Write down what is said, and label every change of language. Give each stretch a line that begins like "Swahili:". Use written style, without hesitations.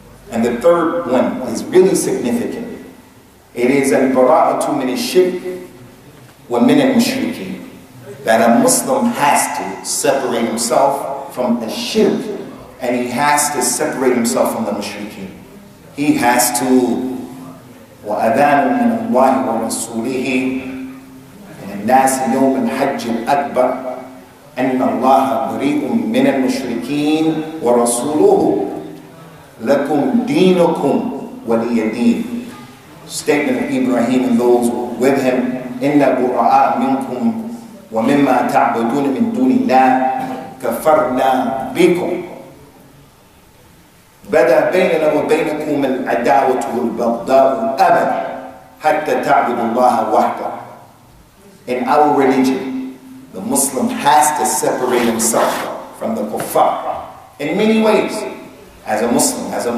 English: And the third one is really significant. It is al-bara'atu min ash-shirk wa min al-mushrikeen. That a Muslim has to separate himself from ash-shirk, and he has to separate himself from the mushrikeen. He has to
Arabic: وَأَذَانٌ مِّنَ اللَّهِ وَرَسُولِهِ الناس يوم الحج الأكبر أن الله بريء من المشركين ورسوله لكم دينكم ولي دين.
English: Statement of Ibrahim and those with him,
Arabic: إِنَّا بُرَآءَ مِنْكُمْ وَمِمَّا تَعْبُدُونَ مِنْ دُونِ اللَّهِ كَفَرْنَا بِكُمْ بَدَا بَيْنَنَا وَبَيْنَكُمُ الْعَدَاوَةُ وَالْبَغْضَاءُ أَبَدًا حَتَّى تَعْبُدُوا اللَّهَ وَحْدَهُ.
English: In our religion, the Muslim has to separate himself from the kuffar in many ways. As a Muslim.